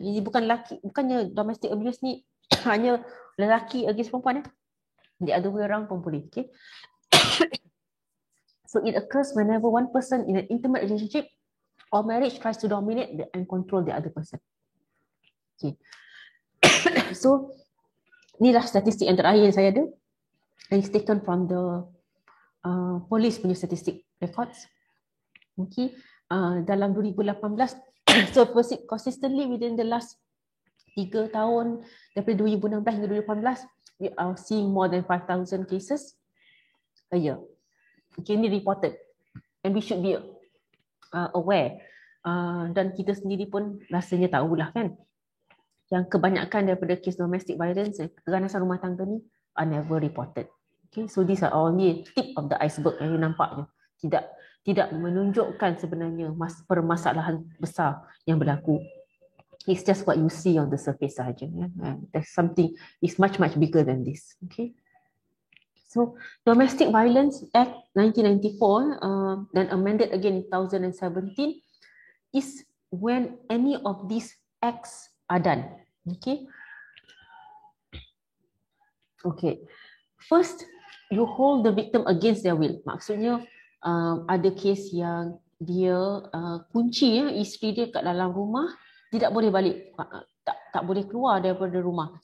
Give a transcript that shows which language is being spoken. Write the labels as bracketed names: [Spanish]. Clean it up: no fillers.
[Malay] Ini bukan lelaki, bukannya domestic abuse ni hanya lelaki against perempuan. [English] The other way around [Malay] pun boleh. [English] Okay. So it occurs whenever one person in an intimate relationship or marriage tries to dominate and control the other person. Okay. [Malay] So inilah statistik yang terakhir yang saya ada. [English] And it's taken from the police [Malay] punya [English] statistik records. Okay. [Malay] Dalam [English] 2018, so consistently within the last 3 tahun, [Malay] daripada 2016 hingga 2018, [English] we are seeing more than 5,000 cases a year. Okay, [Malay] ini [English] reported. And we should be aware. [Malay] Dan kita sendiri pun rasanya tahulah kan, yang kebanyakan daripada kes domestic violence, keganasan rumah tangga ni [English] are never reported. Okay, so these are only tip of the iceberg [Malay] yang [English] you [Malay] nampaknya. Tidak menunjukkan sebenarnya permasalahan besar yang berlaku. [English] It's just what you see on the surface [Malay] sahaja. [English] Yeah? There's something is much bigger than this. Okay. So Domestic Violence Act 1994 [Malay] dan [English] amended again in 2017 is when any of these acts are done. Okay. Okay. First, you hold the victim against their will. [Malay] Maksudnya ada kes yang dia kunci isteri dia kat dalam rumah, tidak boleh balik, tak boleh keluar daripada rumah.